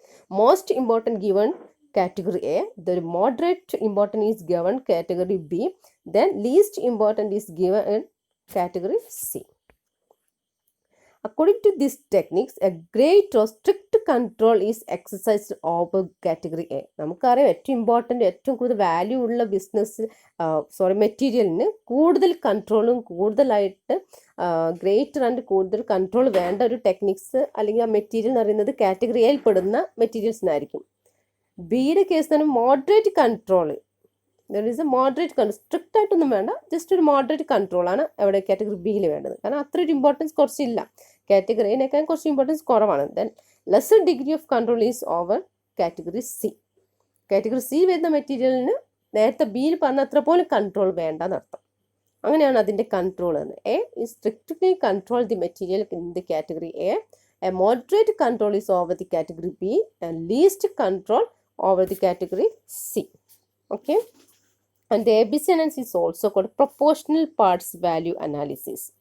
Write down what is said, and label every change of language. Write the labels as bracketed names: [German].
[English] Most important given category A, the moderate important is given category B, then least important is given in category C. According to these techniques, a great or strict control is exercised over category A. [Malayalam] നമുക്കറിയാം ഏറ്റവും important, ഏറ്റവും കൂടുതൽ value ഉള്ള business മെറ്റീരിയലിന് കൂടുതൽ കൺട്രോളും കൂടുതലായിട്ട് greater and കൂടുതൽ control വേണ്ട ഒരു ടെക്നിക്സ് അല്ലെങ്കിൽ ആ മെറ്റീരിയൽ എന്ന് പറയുന്നത് കാറ്റഗറി എയിൽ പെടുന്ന മെറ്റീരിയൽസിനായിരിക്കും. ബിയുടെ കേസ് തന്നെ moderate control, [English] there is a moderate control, [Malayalam] strict ആയിട്ടൊന്നും വേണ്ട, ജസ്റ്റ് ഒരു മോഡറേറ്റ് കൺട്രോളാണ് അവിടെ കാറ്റഗറി ബിയിൽ വേണ്ടത്. കാരണം അത്ര ഒരു ഇമ്പോർട്ടൻസ് കുറച്ചില്ല, കാറ്റഗറി എനേക്കാൾ കുറച്ച് ഇമ്പോർട്ടൻസ് കുറവാണ്. [English] Then lesser degree of control is over category C. [Malayalam] Category C വരുന്ന മെറ്റീരിയലിന് നേരത്തെ ബിയിൽ പറഞ്ഞ അത്ര പോലും കൺട്രോൾ വേണ്ടെന്നർത്ഥം. അങ്ങനെയാണ് അതിൻ്റെ കൺട്രോൾ എന്ന്. [English] A is strictly control the material in the category A. A moderate control is over the category B and least control over the category C. Okay. And the ABC analysis is also called proportional parts value analysis.